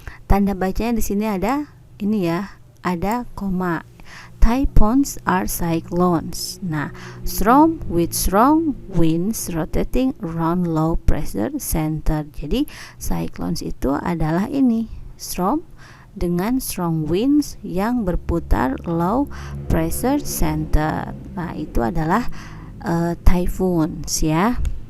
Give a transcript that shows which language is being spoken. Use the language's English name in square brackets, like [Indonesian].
[Indonesian] Tanda bacanya di sini ada ini ya, ada koma. [English] Typhoons are cyclones. [Indonesian] Nah, [English] storm with strong winds rotating around low pressure center. [Indonesian] Jadi cyclones itu adalah ini, storm dengan [English] strong winds [Indonesian] yang berputar [English] low pressure center. [Indonesian] Nah, itu adalah typhoons ya.